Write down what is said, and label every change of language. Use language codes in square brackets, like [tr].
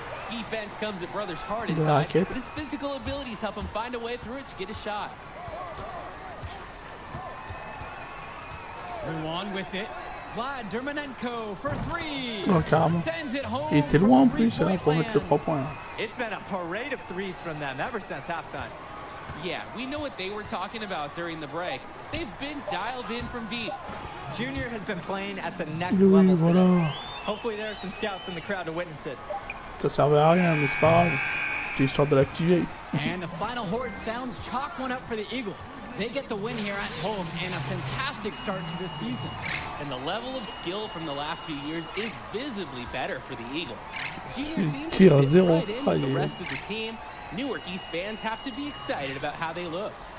[en] Defense comes at Brothers hard [fr] De la [en] inside. [fr] raquette. [en] His physical abilities help him find a way through it to get a shot. Luan with it. Vlad Dermanenko for three. [fr] Oh, carrément. Il était loin en plus, là, pour mettre le 3 points. [en] It's been a parade of threes from them ever since halftime. Yeah, we know what they were talking about during the break. They've been dialed in from deep. Junior has been playing at the next [fr] Oui, [en] level [fr] voilà. [en] today. Hopefully there are some scouts in the crowd to witness it. [fr] Ça servait à rien, mais c'est pas grave. C'était histoire de l'activer. [en] And the final horde sounds chalk one up for the Eagles. They get the win here at home and a fantastic start to the season. And the level of skill from the last few years is visibly better for the Eagles. Junior seems to fit right in with the rest of the team. Newark East fans have to be excited about how they look.